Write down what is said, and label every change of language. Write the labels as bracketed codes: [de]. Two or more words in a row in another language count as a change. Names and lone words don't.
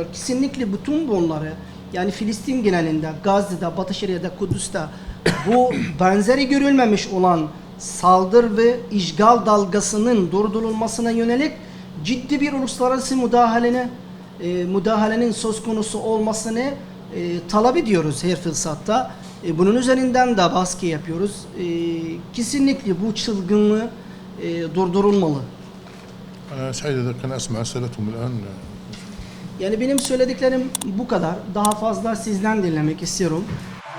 [tr] Kesinlikle bütün bunları, yani Filistin genelinde, Gazze'de, Batı Şeria'da, Kudüs'te bu benzeri görülmemiş olan saldırı ve işgal dalgasının durdurulmasına yönelik ciddi bir uluslararası müdahalenin söz konusu olmasını talep ediyoruz her fırsatta. Bunun üzerinden de baskı yapıyoruz. Kesinlikle bu çılgınlığı durdurulmalı. [ar] أنا سعيد إذا كان أسمع أسئلتهم الآن. [tr] Yani benim söylediklerim bu kadar. Daha fazla sizden dinlemek istiyorum.